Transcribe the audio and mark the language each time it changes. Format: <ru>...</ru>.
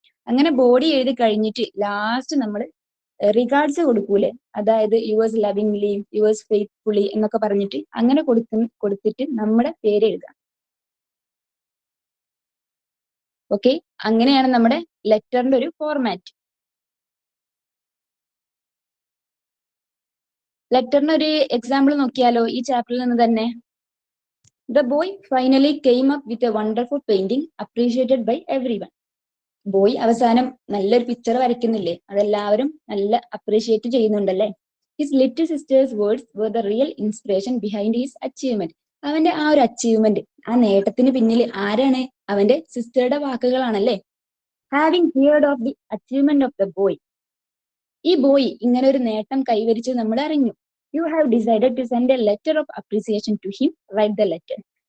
<ml>അങ്ങനെ ബോഡി എഴുതി കഴിഞ്ഞിട്ട് ലാസ്റ്റ് നമ്മൾ റിഗാർഡ്സ് കൊടുക്കൂലേ, അതായത്</ml> <en>yours lovingly, yours faithfully</en> <ml>എന്നൊക്കെ പറഞ്ഞിട്ട് അങ്ങനെ കൊടുത്തിട്ട് നമ്മുടെ പേര് എഴുതാം. ഓക്കെ, അങ്ങനെയാണ് നമ്മുടെ ലെറ്ററിന്റെ ഒരു ഫോർമാറ്റ്. ലെറ്ററിന് ഒരു എക്സാമ്പിൾ നോക്കിയാലോ ഈ ചാപ്റ്ററിൽ നിന്ന് തന്നെ.</ml> <en>The boy finally came up with a wonderful painting appreciated by everyone.</en> <ml>Boy അവസാനം നല്ലൊരു പിക്ചർ വരയ്ക്കുന്നില്ലേ, അതെല്ലാവരും നല്ല appreciate ചെയ്യുന്നുണ്ടല്ലേ. His little sisters words</ml> <en>were the real inspiration behind his achievement.</en> <ml>അവന്റെ ആ ഒരു അച്ചീവ്മെന്റ്, ആ നേട്ടത്തിന് പിന്നിൽ ആരാണ്? അവന്റെ സിസ്റ്ററുടെ വാക്കുകളാണല്ലേ.</ml> <en>having heard of the achievement of the boy,</en> <ml>ഈ ബോയ് ഇങ്ങനെ ഒരു നേട്ടം കൈവരിച്ച് നമ്മൾ അറിഞ്ഞു.</ml> <en>You have decided to send a letter of appreciation to him, write the letter.</en>